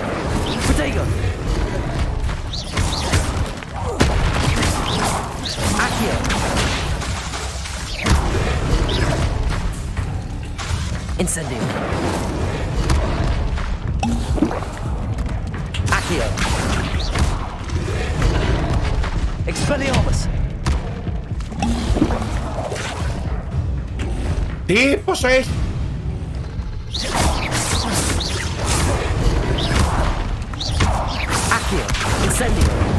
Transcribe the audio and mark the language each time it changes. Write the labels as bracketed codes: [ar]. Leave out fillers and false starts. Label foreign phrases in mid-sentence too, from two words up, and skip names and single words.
[en] Protego. Accio. Incendio. Accio. Expelliarmus. [el] Τι, πόσο έχει? [en] Accio. Incendio.